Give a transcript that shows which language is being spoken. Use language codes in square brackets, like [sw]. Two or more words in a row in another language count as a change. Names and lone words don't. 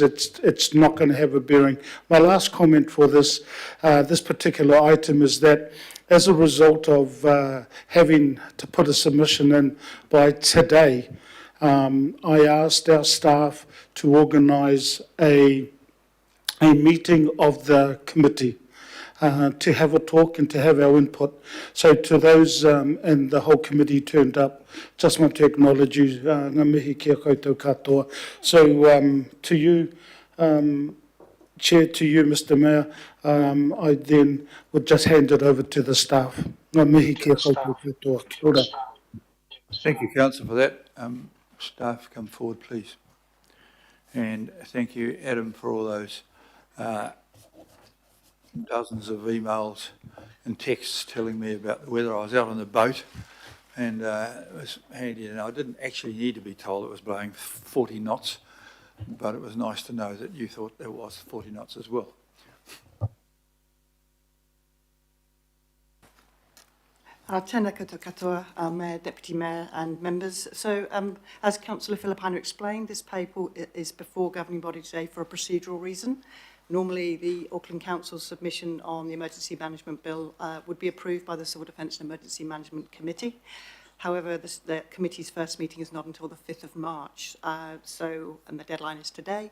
[en] It's not going to have a bearing. My last comment for this particular item is that as a result of having to put a submission in by today, I asked our staff to organise a meeting of the committee to have a talk and to have our input. So to those and the whole committee turned up, just want to acknowledge you, [mi] ngā mihi kia koutou katoa. [en] So to you, Chair, to you, Mr Mayor, I then would just hand it over to the staff. [mi] Ngā mihi kia koutou katoa. Kia ora. [en] Thank you, Councillor, for that. Staff, come forward, please. And thank you, Adam, for all those dozens of emails and texts telling me about the weather. I was out on the boat, and it was handy, and I didn't actually need to be told it was blowing 40 knots, but it was nice to know that you thought there was 40 knots as well. [mi] Tēnā koutou katoa, [en] Mayor, Deputy Mayor and members. So as Councillor Filipina explained, this paper is before governing body today for a procedural reason. Normally the Auckland Council's submission on the Emergency Management Bill would be approved by the Civil Defence and Emergency Management Committee. However, the committee's first meeting is not until the 5th of March, and the deadline is today.